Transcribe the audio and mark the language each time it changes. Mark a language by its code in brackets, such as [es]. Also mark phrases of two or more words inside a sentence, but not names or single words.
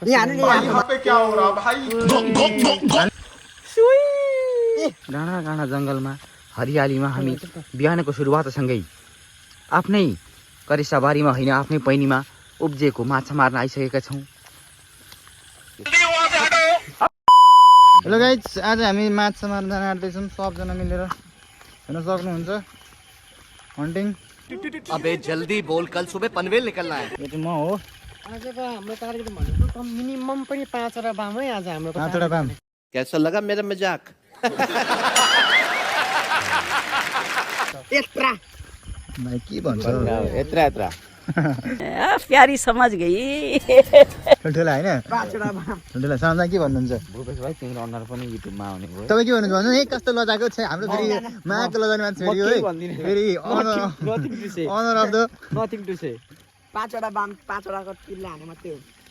[ne] डाँडा डाँडा जङ्गलमा हरियालीमा हामी बिहानको सुरुवातसँगै आफ्नै करिसाबारीमा होइन आफ्नै पैनीमा उब्जिएको माछा मार्न आइसकेका छौँ। [en] hello guys, [ne] आज हामी माछा मार्न जान आँट्दैछौँ सबजना मिलेर। हेर्न सक्नुहुन्छ हन्टिङ। [hi] अबे जल्दी बोल, कल सुबह पनवेल निकलना है। [ne] यो चाहिँ म हो। आजको हाम्रो टार्गेट भनेको कम मिनिमम पनि 5 वटा बामै आज हाम्रो 5 वटा बाम। [hi] कैसा लगा मेरा मजाक? [ne] यत्रा भाइ के भन्छ यत्रा यत्रा [hi] प्यारी समझ गई। [ne] ठुल्ठुला होइन? 5 वटा बाम। ठुल्ठुला सामना के भन्नुहुन्छ? भूपेश भाइ तिम्रो अनुहार पनि युट्युबमा आउने भयो। तपाईँ के भन्नुहुन्छ भन्नु? कस्तो लजाको छ हाम्रो फेरि माको लजाउने मान्छे फेरि है। [en] फेरि honor of the nothing to say [ne] 5 वटा बाम 5 वटाको किल्ला हाने मात्रै हो।